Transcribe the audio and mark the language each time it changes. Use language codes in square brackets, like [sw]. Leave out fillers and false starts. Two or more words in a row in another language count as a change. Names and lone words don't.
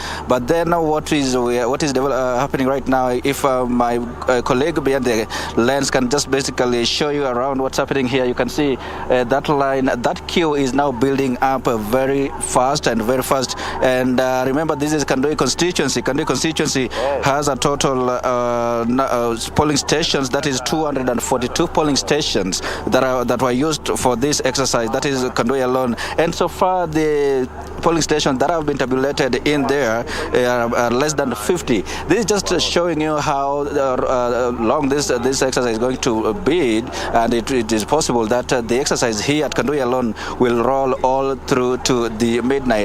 [en] But then, what is happening right now? If my colleague behind the lens can just basically show you around what's happening here, you can see. That line, that queue is now building up very fast. And remember, this is Kandoi constituency. Kandoi constituency has a total polling stations. That is 242 polling stations that were used for this exercise. That is Kandoi alone. And so far, the polling stations that have been tabulated in there are less than 50. This is just showing you how long this exercise is going to be, and it is possible that the exercise here at Kandoi alone will roll all through to the midnight.